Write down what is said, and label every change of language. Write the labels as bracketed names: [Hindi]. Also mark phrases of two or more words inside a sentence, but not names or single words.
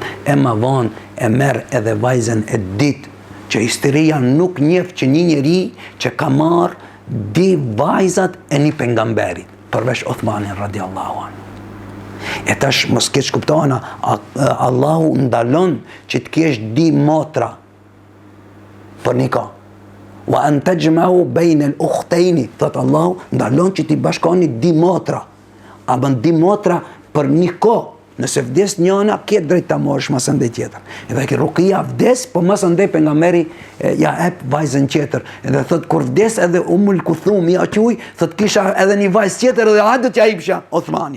[Albanian] E ma vonë e merr edhe vajzën e ditë që historia nuk njeh që një njeri që ka marrë di vajzat e një pejgamberit, përveç Uthmanin [Arabic] رضي الله عنه. [Albanian] E tash mos keq kuptohena, Allahu ndalon që të kesh di motra për nikah. [Arabic] وأن تجمعوا بين الأختين, [Albanian] thot Allahu ndalon që ti bashkoni di motra. A bën di motra për nikah. Nëse vdes njëna, ke drejt ta morësh mas ndaj tjetër. Edhe që Ruqia vdes, po mas ndaj pejgamberi ja ep vajzën tjetër. Edhe thot kur vdes edhe Umul Kuthum ja quj, thot kisha edhe një vajzë tjetër dhe do t'ja jepsha Uthmanit.